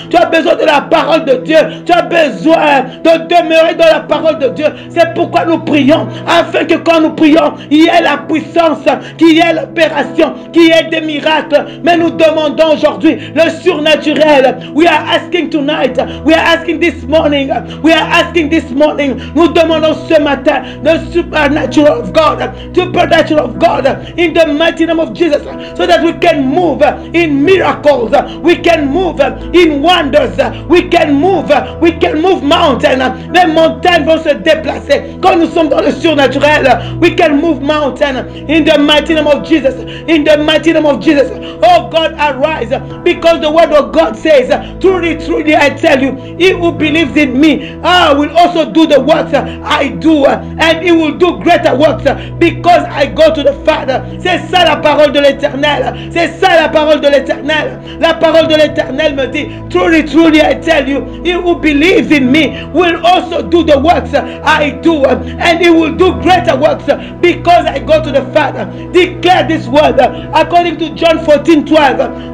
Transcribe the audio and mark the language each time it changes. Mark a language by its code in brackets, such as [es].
[fr] Tu as besoin de la parole de Dieu. Tu as besoin de demeurer dans la parole de Dieu. C'est pourquoi nous prions, afin que quand nous prions, il y ait la puissance, qu'il y ait l'opération, qu'il y ait des miracles. Mais nous demandons aujourd'hui le surnaturel. [en] We are asking tonight. We are asking this morning. We are asking this morning. [fr] Nous demandons ce matin [en] the supernatural of God, supernatural of God, in the mighty name of Jesus, so that we can move in miracles, we can move in wonders, we can move mountains. [fr] Les montagnes vont se déplacer quand nous sommes dans le surnaturel. [en] We can move mountains in the mighty name of Jesus. In the mighty name of Jesus. Oh God, arise, because the word of God says, truly, truly, I tell you, he who believes in me will also do the works I do, and he will do greater works because I go to the Father. [fr] C'est ça la parole de l'Éternel. C'est ça la parole de l'Éternel. La parole de l'Éternel me dit, [en] truly, truly, I tell you, he who believes in me will also do the works I do, and he will do greater works because I go to the Father. Declare this word according to John 14:12.